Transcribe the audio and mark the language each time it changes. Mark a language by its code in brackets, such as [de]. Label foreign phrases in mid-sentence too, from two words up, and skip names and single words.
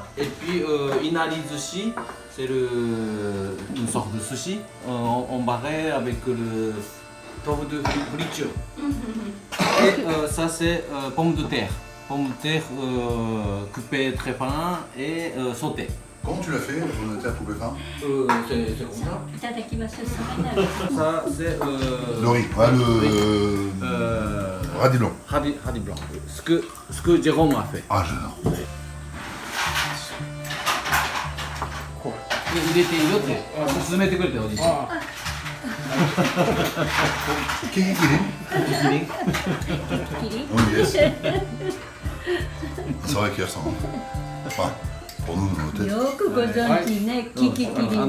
[fr] Et puis, inari sushi, c'est une sorte de sushi embarré avec le tofu de friture. Et ça, c'est pommes de terre. Pommes de terre coupées très fin et sautées. Comment tu l'as fait, pommes de terre coupées fin? C'est comme ça. [ja] いただきます。 [fr] Ça, c'est Le riz, ouais, le radis blanc. radis blanc. Ce que Jérôme a fait. Ah, j'adore. [ja] 入れていいよって勧めてくれたよおじいちゃん。キキキリン? [fr] Oui, yes. C'est vrai qu'il y a ça. Enfin, pour nous, dans nos têtes. [ja] よくご存知ね、キキキリンの。